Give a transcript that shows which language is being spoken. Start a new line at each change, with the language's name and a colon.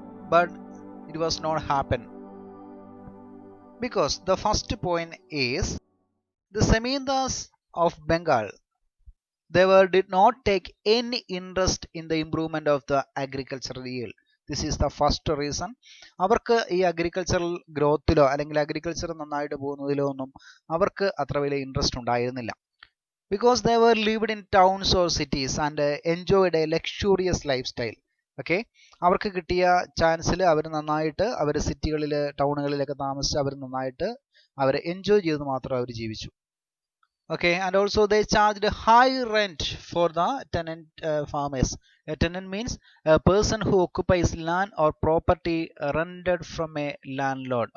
English: But it was not happen because the first point is the Zamindars of Bengal did not take any interest in the improvement of the agricultural yield. This is the first reason.
Malayalam: അവർക്ക് ഈ agricultural ഗ്രോത്തിലോ അല്ലെങ്കിൽ agriculture നന്നായിട്ട് പോകുന്നതിലോ ഒന്നും അവർക്ക് അത്ര വലിയ interest ഉണ്ടായിരുന്നില്ല.
English: Because they were lived in towns or cities and enjoyed a luxurious lifestyle.
Malayalam: Okay, അവർക്ക് കിട്ടിയ ചാൻസിൽ അവർ നന്നായിട്ട് അവർ സിറ്റികളിൽ ടൗണുകളിലൊക്കെ താമസിച്ച് അവർ നന്നായിട്ട് അവർ എൻജോയ് ചെയ്ത് മാത്രം അവർ ജീവിച്ചു.
English: Okay, and also they charged high rent for the tenant farmers. A tenant means a person who occupies land or property rented from a landlord.